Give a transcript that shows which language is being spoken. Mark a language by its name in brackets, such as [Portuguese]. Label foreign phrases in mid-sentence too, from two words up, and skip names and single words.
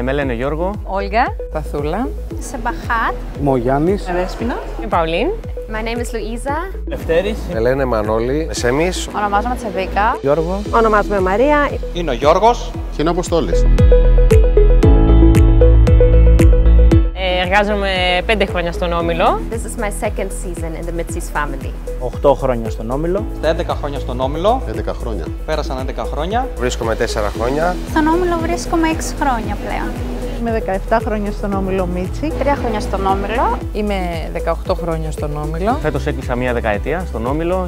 [Greek] είναι Γιώργο. Όλγα. Παθούλα. Σεμπαχάτ. Μογιάννης. Δέσποινα. Παουλίν. [English] My name is Louisa. [Greek] Λευτέρης. Ελένη Μανώλη. Σεμής. Ονομάζομαι Τσεβίκα. Γιώργο. Ονομάζομαι Μαρία. Είναι ο Γιώργος. Και είναι ο Αποστόλης. Εργάζομαι 5 χρόνια στον Όμιλο. [English] This is my second season in the Mitzi's family. [Greek] 8 χρόνια στον Όμιλο. Στα 11 χρόνια στον Όμιλο. 11 χρόνια. Πέρασαν 11 χρόνια. Βρίσκομαι 4 χρόνια. Στον Όμιλο βρίσκομαι 6 χρόνια πλέον. Είμαι 17 χρόνια στον Όμιλο Μίτσι. 3 χρόνια στον Όμιλο. Είμαι 18 χρόνια στον Όμιλο. Φέτος έκλεισα μία δεκαετία στον Όμιλο.